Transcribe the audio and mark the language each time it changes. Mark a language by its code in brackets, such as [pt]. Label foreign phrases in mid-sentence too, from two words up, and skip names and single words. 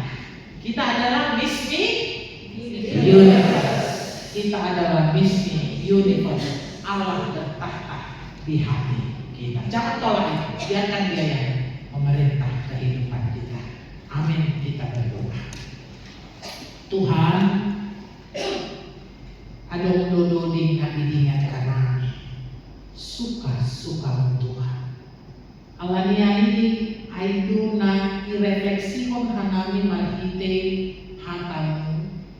[id] Kita adalah misi universe. Kita adalah misi universe. Allah bertahta di hati kita. Jangan tolak itu. Biarkan Dia yang memerintah kehidupan kita. Amin. Kita berdoa. [bts] Tuhan, adong dodo ding abidingan kanami. [id] Suka Tuhan. [bts] Alania ini aidu na irefleksihon hanami marhite hatamu.